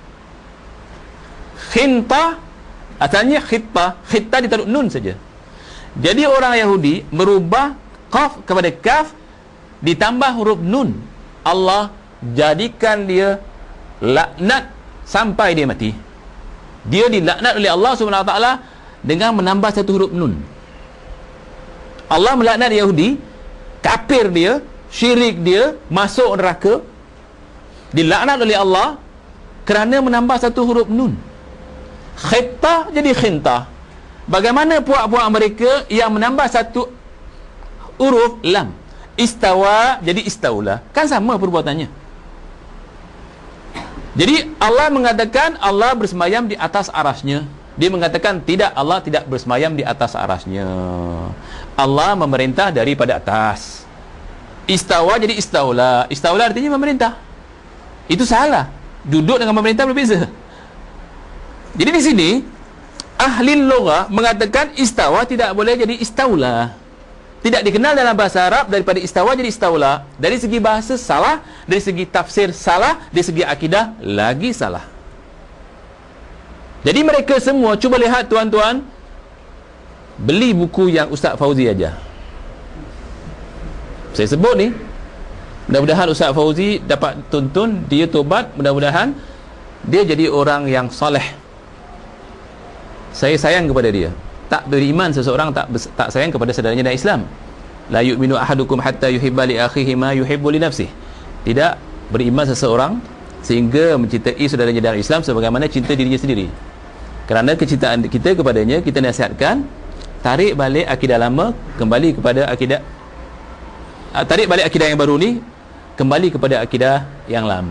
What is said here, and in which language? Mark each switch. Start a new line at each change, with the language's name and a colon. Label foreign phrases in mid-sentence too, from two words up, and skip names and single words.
Malay: Khinta asalnya khitta, khitta ditaruh nun saja. Jadi orang Yahudi merubah qaf kepada kaf ditambah huruf nun. Allah jadikan dia laknat sampai dia mati. Dia dilaknat oleh Allah
Arabic: سبحانه وتعالى
Malay: dengan menambah satu huruf nun. Allah melaknat Yahudi, kafir dia, syirik dia, masuk neraka, dilaknat oleh Allah kerana menambah satu huruf nun. Khitta jadi khinta. Bagaimana puak-puak mereka yang menambah satu huruf lam? Istawa jadi istaula. Kan sama perbuatannya. Jadi Allah mengatakan Allah bersemayam di atas arasnya. Dia mengatakan tidak, Allah tidak bersemayam di atas arasnya. Allah memerintah daripada atas. Istawa jadi istaula. Istaula artinya memerintah. Itu salah. Duduk dengan pemerintah berbeza. Jadi di sini ahli lughah mengatakan istawa tidak boleh jadi istaula. Tidak dikenal dalam bahasa Arab daripada istawa jadi istaula. Dari segi bahasa salah, dari segi tafsir salah, dari segi akidah lagi salah. Jadi mereka semua, cuba lihat tuan-tuan, beli buku yang Ustaz Fauzi ajar. Saya sebut ni, mudah-mudahan Ustaz Fauzi dapat tuntun, dia tobat, mudah-mudahan dia jadi orang yang soleh. Saya sayang kepada dia. Tak beriman seseorang tak sayang kepada saudaranya dalam Islam.
Arabic: لا يؤمن أحدكم حتى يحب لأخيه ما يحب لنفسه.
Malay: Tidak beriman seseorang sehingga mencintai saudaranya dalam Islam sebagaimana cinta dirinya sendiri. Kerana kecintaan kita kepadanya, kita nasihatkan tarik balik akidah lama, kembali kepada akidah, tarik balik akidah yang baru ni, kembali kepada akidah yang lama.